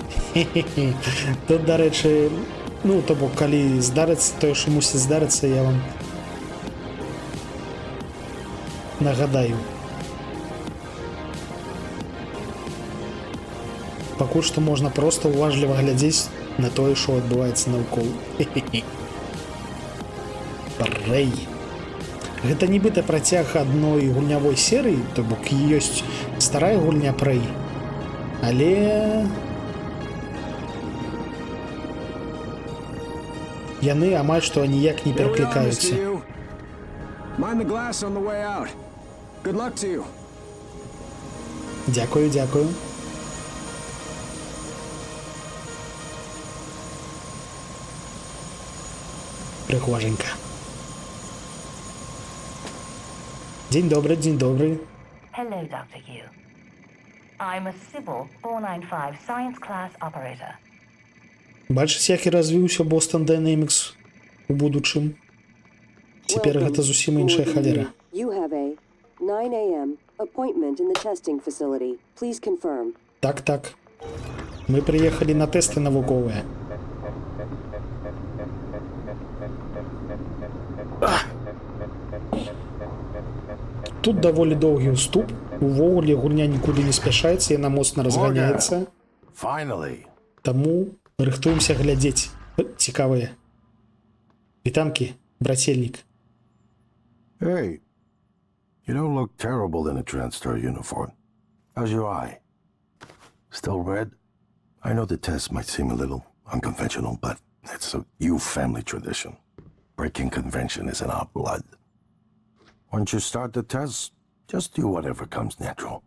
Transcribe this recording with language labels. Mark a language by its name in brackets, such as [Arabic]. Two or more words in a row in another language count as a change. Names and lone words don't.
[Belarusian] Тут, [Ukrainian] до речі, [Belarusian] ну, то бок, калі здарыцца тое, що мусіць здарыцца, я вам нагадаю. Пакуль што можна проста уважліва глядзець на тое, що адбываецца наўкол. Прэй. Гэта нібыта працяг адной гульнявой серыі, то бок ёсць старая гульня Прэй. Але яны амаль што ніяк не [English] Here we are, Mr. [Belarusian] пераклікаюцца. [English] Yu. Mind the glass on the way out. Good luck to you. [Belarusian] Дзякую, дзякую. Прыгоженька. Дзень добры, дзень добры. [English] Hello, Dr. Yu. I'm a Sybil 495 science class operator. [Belarusian] Бачыце, як і развіўся Boston Dynamics у будучым. Цяпер гэта зусім іншая халера. [English] You have a 9 a.m. appointment in the testing facility. Please confirm. [Belarusian] Так. Мы прыехалі на тэсты навуковыя. Тут даволі доўгі ўступ. Увогуле гульня нікуды не спяшаецца, яна моцна разганяецца. [English] Finally. [Belarusian] Таму рыхтуемся глядзець. Цікавыя. Вітанкі, брацельнік. [English] Hey, you don't look terrible in a TranStar uniform. How's your eye? Still red? I know the test might seem a little unconventional, but it's a Yu family tradition. Breaking convention is in our blood. Once you start the test, just do whatever comes natural.